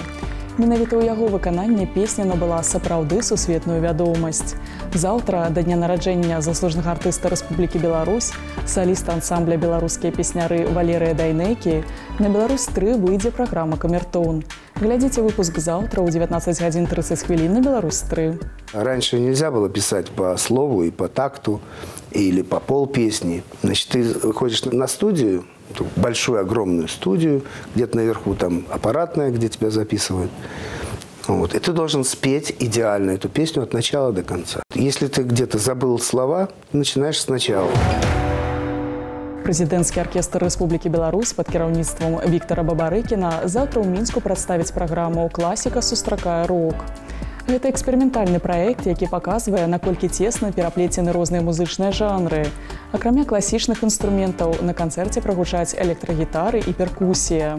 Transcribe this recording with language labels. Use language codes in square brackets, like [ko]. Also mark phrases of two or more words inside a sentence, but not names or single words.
[be] Менавіта ў яго выкананні песня набыла сапраўды сусветную вядомасць. Заўтра, да дня нараджэння заслужанага артыста Рэспублікі Беларусь, саліста ансамбля «Беларускія песняры» Валерыя Дайнекі, на Беларусь-3 выйдзе праграма «Камертон». Глядзіце выпуск заўтра ў 19:30 на Беларусь-3. [ru] Раньше нельзя было писать по слову и по такту, или по полпесни. Значит, ты ходишь на студию, большую, огромную студию, где-то наверху там аппаратная, где тебя записывают. Вот. И ты должен спеть идеально эту песню от начала до конца. Если ты где-то забыл слова, начинаешь сначала. [be] Прэзідэнцкі аркестр Рэспублікі Беларусь пад кіраўніцтвам Віктара Бабарыкіна заўтра ў Мінску прадставіць праграму «Класіка сустракае рок». Гэта эксперыментальны праект, які паказвае, наколькі цесна пераплецены розныя музычныя жанры. Акрамя класічных інструментаў, на канцэрце прагучаць электрагітары і перкусія.